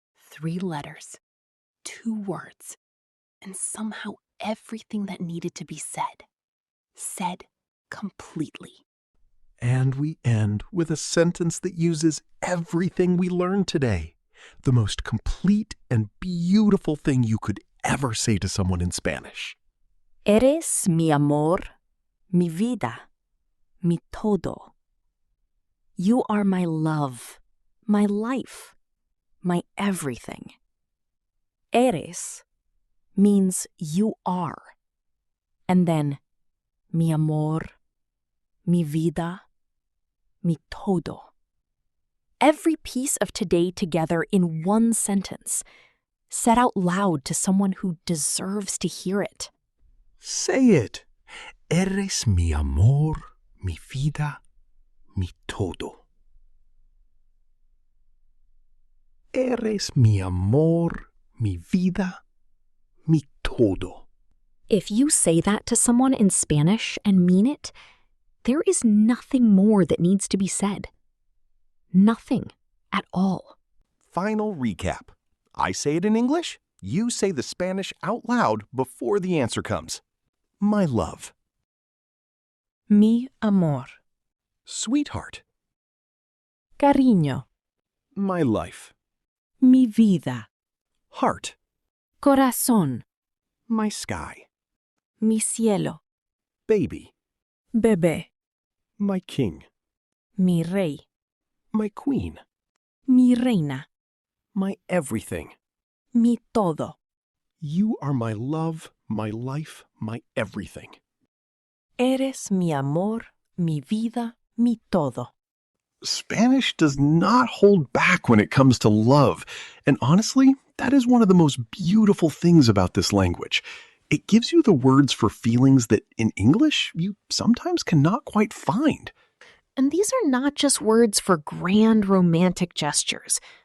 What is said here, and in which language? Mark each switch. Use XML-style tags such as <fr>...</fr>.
<en>3 letters, 2 words, and somehow everything that needed to be said. Said completely. And we end with a sentence that uses everything we learned today. The most complete and beautiful thing you could ever say to someone in Spanish.</en> <es>Eres mi amor, mi vida, mi todo.</es> <en>You are my love, my life, my everything.</en> <es>Eres</es> <en>means you are. And then,</en> <es>mi amor, mi vida, mi todo.</es> <en>Every piece of today together in one sentence, said out loud to someone who deserves to hear it. Say it.</en> <es>Eres mi amor, mi vida, mi todo. Eres mi amor, mi vida, mi todo.</es> <en>If you say that to someone in Spanish and mean it, there is nothing more that needs to be said. Nothing at all. Final recap. I say it in English, you say the Spanish out loud before the answer comes. My love.</en> <es>Mi amor.</es> <en>Sweetheart.</en> <es>Cariño.</es> <en>My life.</en> <es>Mi vida.</es> <en>Heart.</en> <es>Corazón.</es> <en>My sky.</en> <es>Mi cielo.</es> <en>Baby.</en> <es>Bebé.</es> <en>My king.</en> <es>Mi rey.</es> <en>My queen.</en> <es>Mi reina.</es> <en>My everything.</en> <es>Mi todo.</es> <en>You are my love, my life, my everything.</en> <es>Eres mi amor, mi vida, mi todo.</es> <en>Spanish does not hold back when it comes to love. And honestly, that is one of the most beautiful things about this language. It gives you the words for feelings that in English you sometimes cannot quite find. And these are not just words for grand romantic gestures.</en>